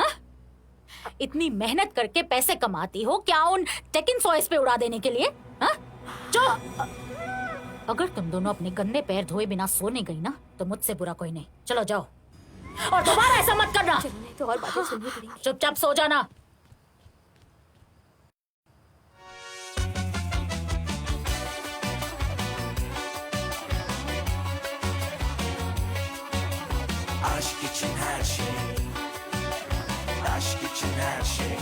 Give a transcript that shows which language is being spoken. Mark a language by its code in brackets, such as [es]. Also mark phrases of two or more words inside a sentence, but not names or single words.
[hi] इतनी मेहनत करके पैसे कमाती हो क्या उन टेकिन सॉइस पे उड़ा देने के लिए? हा? अगर तुम दोनों अपने गंदे पैर धोए बिना सोने गई ना तो मुझसे बुरा कोई नहीं। चलो जाओ, और दोबारा ऐसा मत करना। नहीं तो और बातें सुननी पड़ेंगी। चुपचाप सो जाना। [tr] Aşk için her şey, aşk için her şey.